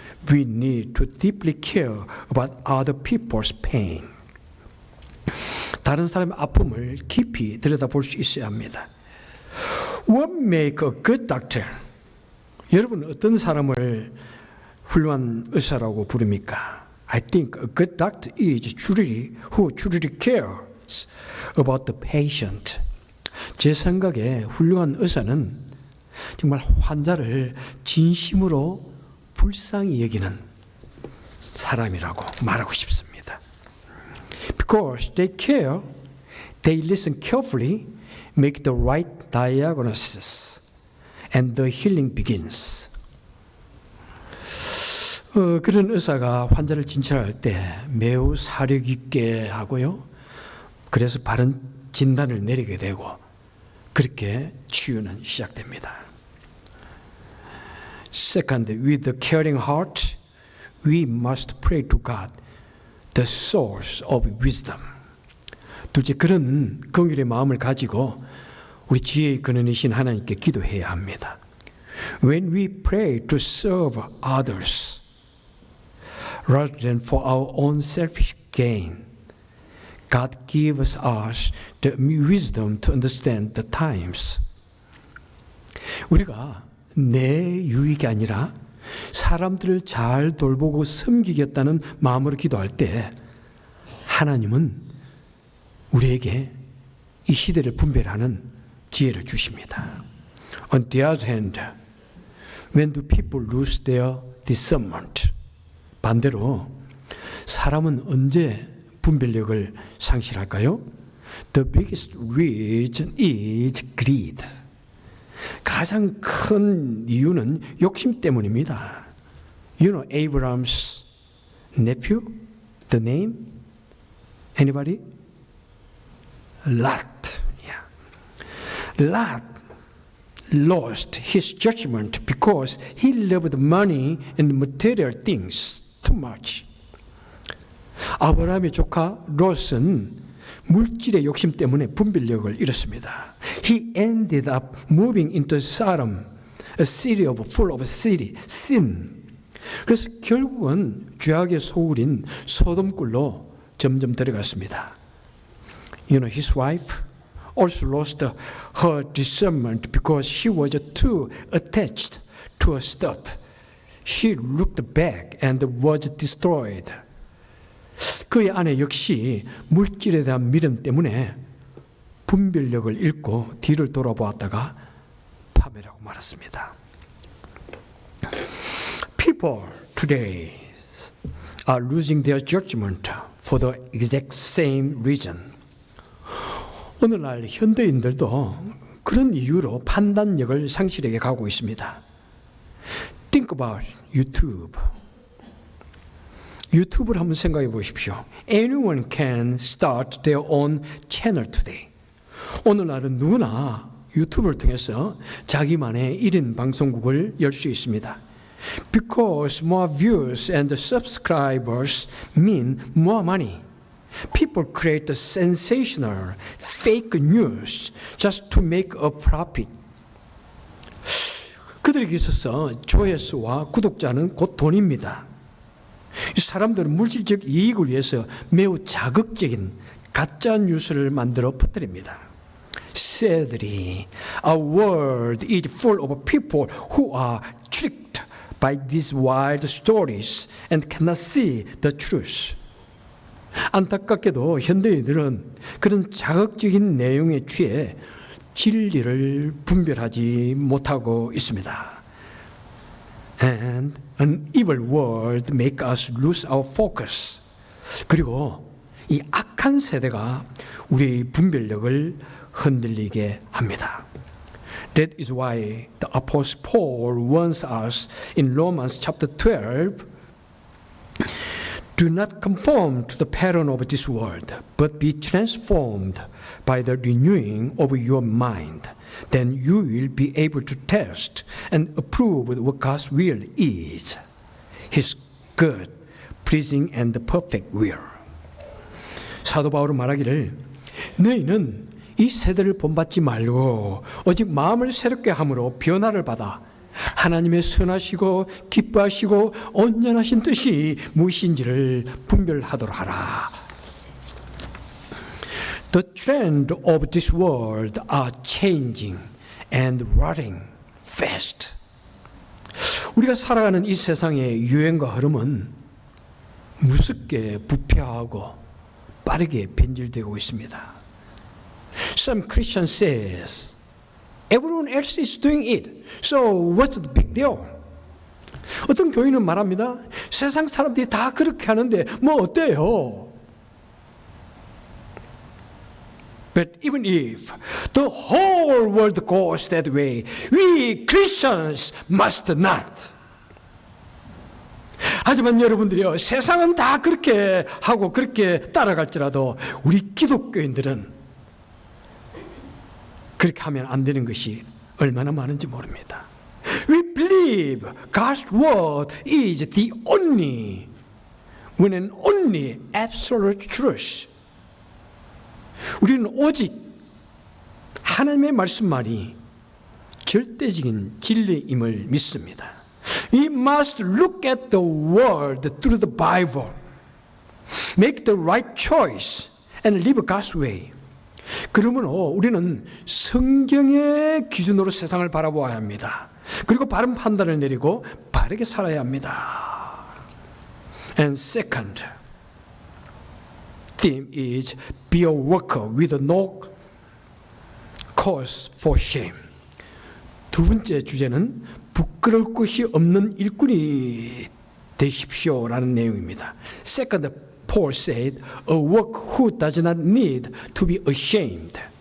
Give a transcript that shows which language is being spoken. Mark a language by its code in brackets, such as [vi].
[en] We need to deeply care about other people's pain. [ko] 다른 사람의 아픔을 깊이 들여다볼 수 있어야 합니다. [en] What makes a good doctor? [ko] 여러분 어떤 사람을 훌륭한 의사라고 부릅니까? [en] I think a good doctor is who truly cares about the patient. [ko] 제 생각에 훌륭한 의사는 정말 환자를 진심으로 불쌍히 여기는 사람이라고 말하고 싶습니다. [en] Because they care They listen carefully, make the right diagnosis, and the healing begins. [ko] 그런 의사가 환자를 진찰할 때 매우 사력 있게 하고요. 그래서 바른 진단을 내리게 되고 그렇게 치유는 시작됩니다. [en] Second, with a caring heart, we must pray to God, the source of wisdom. [ko] 둘째, 그런 긍휼의 마음을 가지고 우리 지혜의 근원이신 하나님께 기도해야 합니다. [en] When we pray to serve others, rather than for our own selfish gain, God gives us the wisdom to understand the times. [ko] 우리가 내 유익이 아니라 사람들을 잘 돌보고 섬기겠다는 마음으로 기도할 때 하나님은 우리에게 이 시대를 분별하는 지혜를 주십니다. [en] On the other hand, when do people lose their discernment? [ko] 반대로 사람은 언제 분별력을 상실할까요? [en] The biggest reason is greed. [ko] 가장 큰 이유는 욕심 때문입니다. [en] You know Abraham's nephew? The name? Anybody? Lot. Yeah. Lot lost his judgment because he loved money and material things too much. [ko] 아브라함의 조카 롯은 물질의 욕심 때문에 분별력을 잃었습니다. [en] He ended up moving into Sodom, a city full of sin. [ko] 그래서 결국은 죄악의 소굴인 소돔굴로 점점 들어갔습니다. [en] You know, his wife also lost her discernment because she was too attached to her stuff. She looked back and was destroyed. [ko] 그의 아내 역시 물질에 대한 미련 때문에 분별력을 잃고 뒤를 돌아보았다가 파멸하고 말았습니다. [en] People today are losing their judgment for the exact same reason. [ko] 오늘날 현대인들도 그런 이유로 판단력을 상실하게 가고 있습니다. [en] Think about YouTube. [ko] 유튜브를 한번 생각해 보십시오. [en] Anyone can start their own channel today. [ko] 오늘날은 누구나 유튜브를 통해서 자기만의 1인 방송국을 열 수 있습니다. [en] Because more views and subscribers mean more money. People create sensational, fake news just to make a profit. [ko] 그들에게 있어서 조회수와 구독자는 곧 돈입니다. 사람들은 물질적 이익을 위해서 매우 자극적인 가짜 뉴스를 만들어 퍼뜨립니다. [en] Sadly, our world is full of people who are tricked by these wild stories and cannot see the truth. [ko] 안타깝게도 현대인들은 그런 자극적인 내용에 취해 진리를 분별하지 못하고 있습니다. [en] And an evil world make us lose our focus. [ko] 그리고 이 악한 세대가 우리의 분별력을 흔들리게 합니다. [en] That is why the Apostle Paul warns us in Romans chapter 12, do not conform to the pattern of this world, but be transformed by the renewing of your mind. Then you will be able to test and approve what God's will is, His good, pleasing, and perfect will. [ko] 사도 바울은 말하기를 너희는 이 세대를 본받지 말고 오직 마음을 새롭게 함으로 변화를 받아 하나님의 선하시고 기뻐하시고 온전하신 뜻이 무엇인지를 분별하도록 하라. [en] The trend of this world are changing and running fast. [ko] 우리가 살아가는 이 세상의 유행과 흐름은 무섭게 부패하고 빠르게 변질되고 있습니다. [en] Some Christians says, everyone else is doing it, so what's the big deal? [ko] 어떤 교인은 말합니다. 세상 사람들이 다 그렇게 하는데 뭐 어때요? [en] But even if the whole world goes that way, we Christians must not. [ko] 하지만 여러분들이요, 세상은 다 그렇게 하고 그렇게 따라갈지라도 우리 기독교인들은 그렇게 하면 안 되는 것이 얼마나 많은지 모릅니다. [en] We believe God's word is the only, when and only absolute truth. [ko] 우리는 오직 하나님의 말씀만이 절대적인 진리임을 믿습니다. [en] We must look at the world through the Bible, make the right choice, and live God's way. [ko] 그러면 우리는 성경의 기준으로 세상을 바라보아야 합니다. 그리고 바른 판단을 내리고 바르게 살아야 합니다. [en] And second theme is be a worker with no cause for shame. [ko] 두 번째 주제는 부끄러울 것이 없는 일꾼이 되십시오라는 내용입니다. [en] Second, Paul said, a worker who does not need to be ashamed.